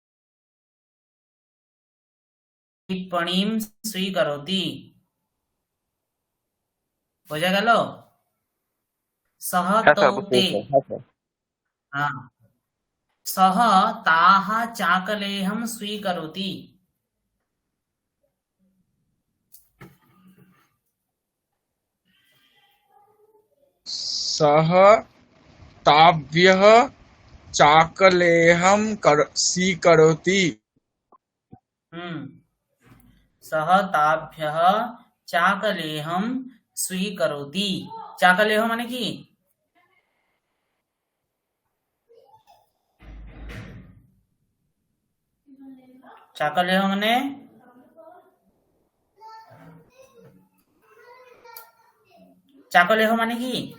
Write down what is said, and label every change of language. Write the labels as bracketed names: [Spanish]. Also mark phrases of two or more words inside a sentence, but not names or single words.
[Sanskrit] टिप्पणीं स्वीकरोति। [Bangla] বোঝা গেল? [Sanskrit] সহ [Bangla] হ্যাঁ [Sanskrit] তৌ [Bangla] স্যার, বুঝতে [Sanskrit] তে, [Bangla] পেরেছি স্যার। হ্যাঁ স্যার। [Sanskrit] হ্যাঁ, সহ তাহ চাকলেহম স্বীকরোতি। सः ताभ्यः चाकलेहं स्वीकरोति। হুম, सः ताभ्यः चाकलेहम स्वीकरोति। [Bangla] চাকলেহ মানে কি? চাকলেহ মানে চাকলেহ মানে কি?